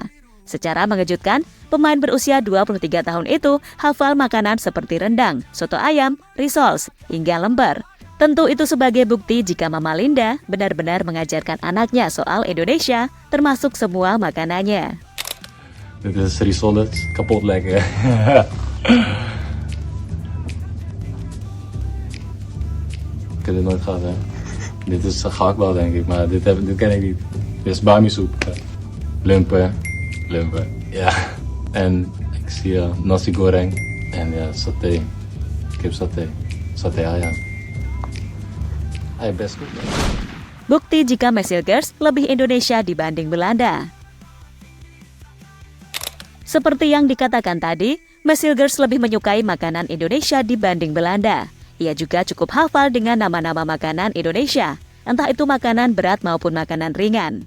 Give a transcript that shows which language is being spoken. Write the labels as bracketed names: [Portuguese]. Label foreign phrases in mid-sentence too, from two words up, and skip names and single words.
[Indonesian] Secara mengejutkan, pemain berusia 23 tahun itu hafal makanan seperti rendang, soto ayam, risoles, hingga lembar. Tentu itu sebagai bukti jika Mama Linda benar-benar mengajarkan anaknya soal Indonesia, termasuk semua makanannya. [Dutch] Dit is risotto, kapot lekker. Ik heb dit nooit gehad, hè. Dit is gehaktbal, denk ik, maar dit ken ik niet. Dit is bami soep. Lumpen. Ja. En ik zie nasi goreng. En ja, saté. Kipsaté. Saté ayam. Hij best goed. [Indonesian] Bukti jika Messilgers lebih Indonesia dibanding Belanda. Seperti yang dikatakan tadi, Messilgers lebih menyukai makanan Indonesia dibanding Belanda. Ia juga cukup hafal dengan nama-nama makanan Indonesia, entah itu makanan berat maupun makanan ringan.